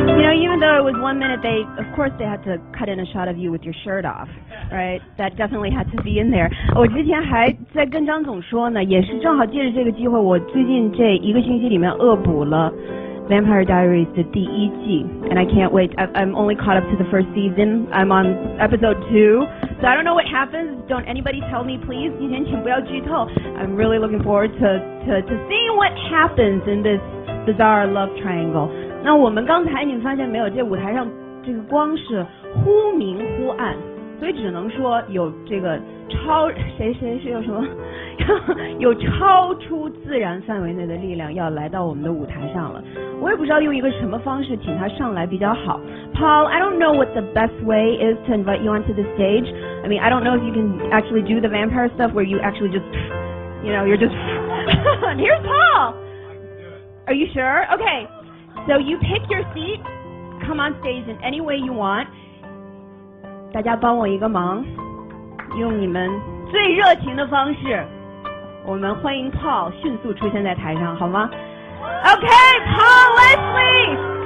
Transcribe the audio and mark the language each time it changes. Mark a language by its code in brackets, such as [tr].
[en] Of course they had to cut in a shot of you with your shirt off, right? That definitely had to be in there. [zh] 我之前还在跟张总说呢，也是正好借着这个机会，我最近这1个星期里面恶补了 Vampire Diaries 的第1季 [en] and I can't wait. I'm only caught up to the first season. I'm on episode 2. So I don't know what happens. Don't anybody tell me, please. [zh] 今天请不要剧透. [en] I'm really looking forward to seeing what happens in this bizarre love triangle. [zh] 那我们刚才你们发现没有，这舞台上这个光是忽明忽暗，所以只能说有这个谁是有什么有超出自然范围内的力量要来到我们的舞台上了。我也不知道用一个什么方式请他上来比较好。 [en] Paul, I don't know what the best way is to invite you onto the stage. I mean, I don't know if you can actually do the vampire stuff where you actually just, you're just Here's Paul. Are you sure? Okay. So you pick your seat, come on stage in any way you want. [zh] 大家帮我一个忙，用你们最热情的方式，我们欢迎 Paul 迅速出现在台上，好吗 ？ [en] Okay, Paul Wesley.